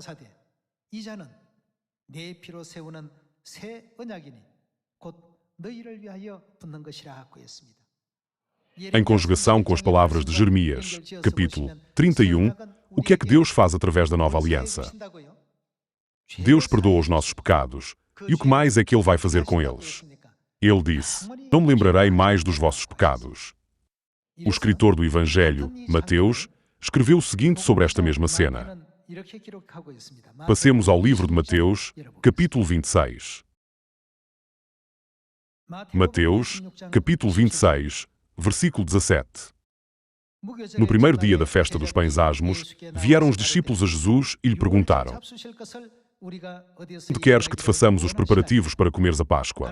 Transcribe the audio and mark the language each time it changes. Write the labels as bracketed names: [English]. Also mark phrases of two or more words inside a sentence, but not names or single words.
[Portuguese] Em conjugação com as palavras de Jeremias, capítulo 31, o que é que Deus faz através da nova aliança? Deus perdoa os nossos pecados. E o que mais é que Ele vai fazer com eles? Ele disse: não me lembrarei mais dos vossos pecados. O escritor do Evangelho, Mateus, escreveu o seguinte sobre esta mesma cena: [Korean] 이렇게 기록하고 있습니다. [Portuguese] Passemos ao livro de Mateus, capítulo 26. Mateus, capítulo 26, versículo 17. No primeiro dia da festa dos pães asmos, vieram os discípulos a Jesus e lhe perguntaram: "Onde queres que te façamos os preparativos para comeres a Páscoa?"